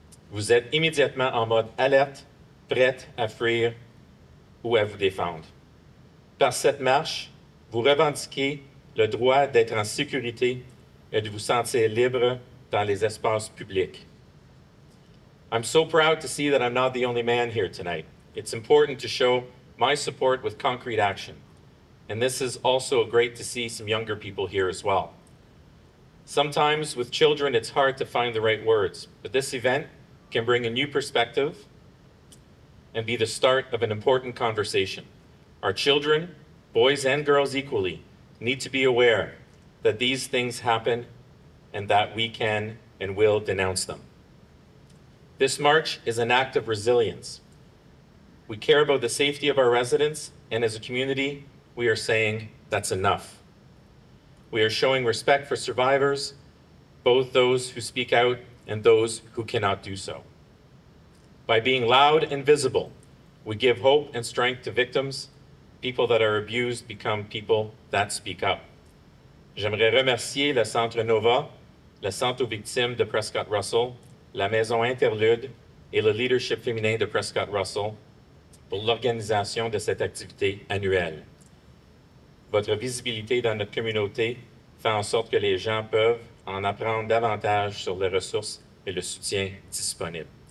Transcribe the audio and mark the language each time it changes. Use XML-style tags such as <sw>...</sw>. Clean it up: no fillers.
<fr>Vous êtes immédiatement en mode alerte, prête à fuir ou à vous défendre. Par cette marche, vous revendiquez le droit d'être en sécurité et de vous sentir libre dans les espaces publics.</fr> <en>I'm so proud to see that I'm not the only man here tonight. It's important to show my support with concrete action. And this is also great to see some younger people here as well. Sometimes with children, it's hard to find the right words, but this event can bring a new perspective and be the start of an important conversation. Our children, boys and girls equally, need to be aware that these things happen and that we can and will denounce them. This march is an act of resilience. We care about the safety of our residents, and as a community, we are saying that's enough. We are showing respect for survivors, both those who speak out and those who cannot do so. By being loud and visible, we give hope and strength to victims. People that are abused become people that speak up.</en> <fr>J'aimerais remercier le Centre Nova, le Centre aux victimes de Prescott Russell, la Maison Interlude et le leadership féminin de Prescott Russell pour l'organisation de cette activité annuelle. Votre visibilité dans notre communauté fait en sorte que les gens peuvent en apprendre davantage sur les ressources et le soutien disponible.</fr>